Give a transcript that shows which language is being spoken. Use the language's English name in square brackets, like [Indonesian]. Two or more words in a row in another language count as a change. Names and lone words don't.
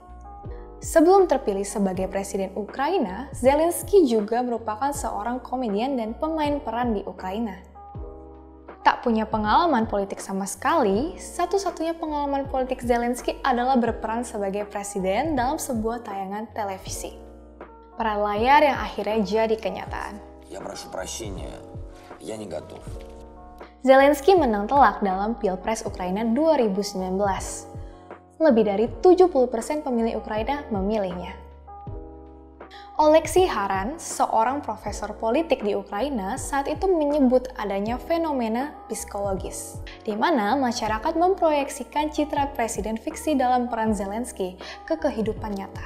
[Indonesian] Sebelum terpilih sebagai Presiden Ukraina, Zelensky juga merupakan seorang komedian dan pemain peran di Ukraina. Tak punya pengalaman politik sama sekali, satu-satunya pengalaman politik Zelensky adalah berperan sebagai presiden dalam sebuah tayangan televisi. Peran layar yang akhirnya jadi kenyataan. [Russian] Я прошу прощения, я не готов. [Indonesian] Zelensky menang telak dalam Pilpres Ukraina 2019. Lebih dari 70% pemilih Ukraina memilihnya. Oleksiy Haran, seorang profesor politik di Ukraina, saat itu menyebut adanya fenomena psikologis, di mana masyarakat memproyeksikan citra presiden fiksi dalam peran Zelensky ke kehidupan nyata.